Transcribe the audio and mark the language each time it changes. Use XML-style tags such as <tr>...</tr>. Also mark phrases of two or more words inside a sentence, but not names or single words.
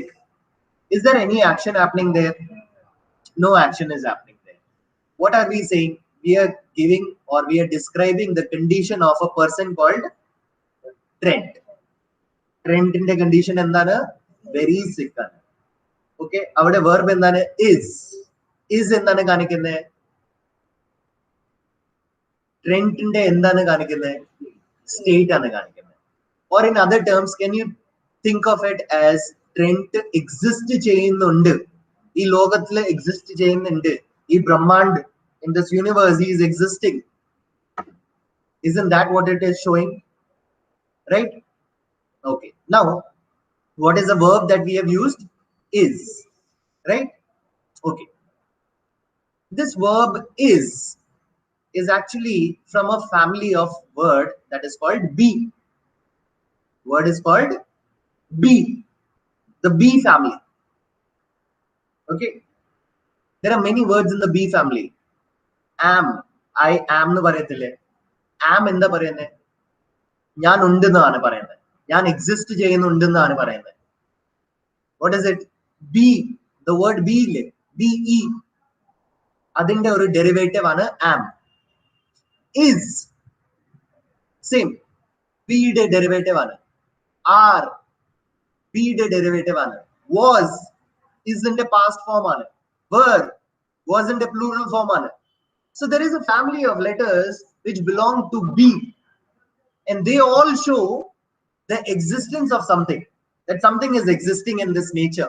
<en>Is there any action happening there? No action is happening there. What are we saying? We are giving or we are describing the condition of a person called Trent. Trent in the condition endana very sick. Okay, avade verb endana is.</en> <ml>Is എന്താണ് കാണിക്കുന്നേ? Trent ഇന്റെ എന്താണ് കാണിക്കുന്നേ? State ആണ് കാണിക്കുന്നേ.</ml> <en>Or in other terms, can you think of it as Trent exist cheyyunnundu?</en> <ml>ഈ ലോകത്തിലെ exist cheyyunnundu. ഈ ബ്രഹ്മാണ്ഡ്,</ml> <en>in this universe, he is existing. Isn't that what it is showing? Right? Okay. Now, what is the verb that we have used? Is. Right? Okay. This verb is actually from a family of word that is called be. Word is called be. The be family. Okay. There are many words in the be family. Am. I am</en> <ml>ന് പറയത്തില്ലേ. Am എന്താ പറയുന്നേ? ഞാൻ ഉണ്ടെന്നാണ് പറയുന്നേ. Njan exist ചെയ്യുന്നുണ്ടെന്നാണ് പറയുന്നേ.</ml> <en>What is it? Be. The word be ille. Be.</en> <ml>അതിന്റെ ഒരു derivative aanu am.</ml> <en>Is. Same.</en> <ml>Be ide derivative aanu. Are. Be ide derivative aanu. Was.</ml> <en>Isn't a past form aanu. Were. Wasn't a plural form aanu. So there is a family of letters which belong to be, and they all show the existence of something, that something is existing in this nature.</en>